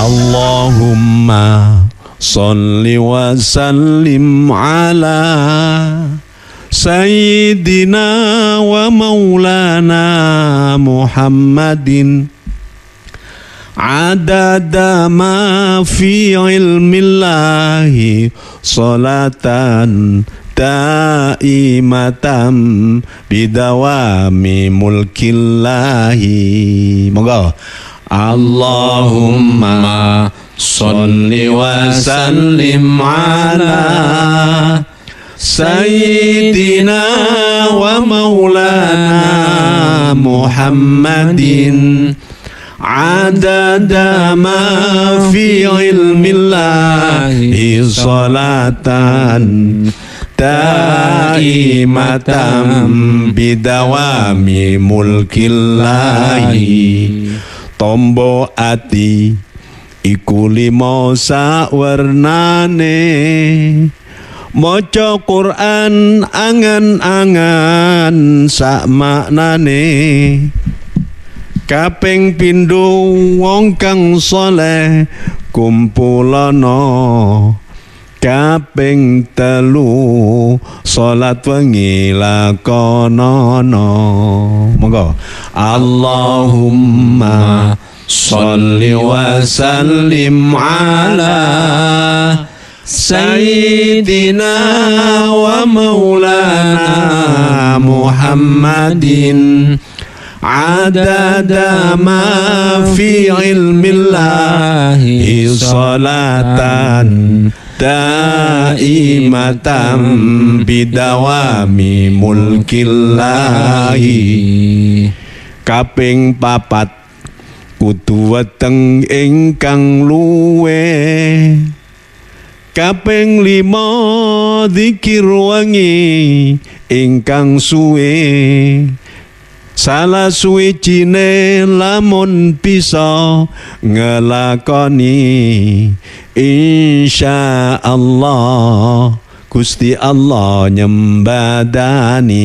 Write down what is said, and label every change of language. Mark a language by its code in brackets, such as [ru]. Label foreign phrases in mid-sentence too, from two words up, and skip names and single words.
[ar] اللهم صل وسلم على سيدنا ومولانا محمد عدد ما في علم الله صلاة دائمة بدوام ملك الله. [jv] Monggo. [ar] اللهم صل وسلم على سيدنا ومولانا محمد عدد ما في علم الله صلاة دائمة بدوام ملك الله. [jv] Tombo ati iku limo sawarnane, maca Quran angan-angan sak maknane, kaping pindho wong kang saleh kumpulana, kaping telu salat wengi lakonana. Monggo. [ar] اللهم صل وسلم على سيدنا ومولانا محمد عدد ما في علم الله صلاة دائمة بدوام ملك الله. [jv] Kaping papat kudu weteng ingkang luwe, kaping lima zikir wengi ingkang suwe, salah suwijine lamun bisa ngelakoni insyaallah Gusti Allah nyembadani.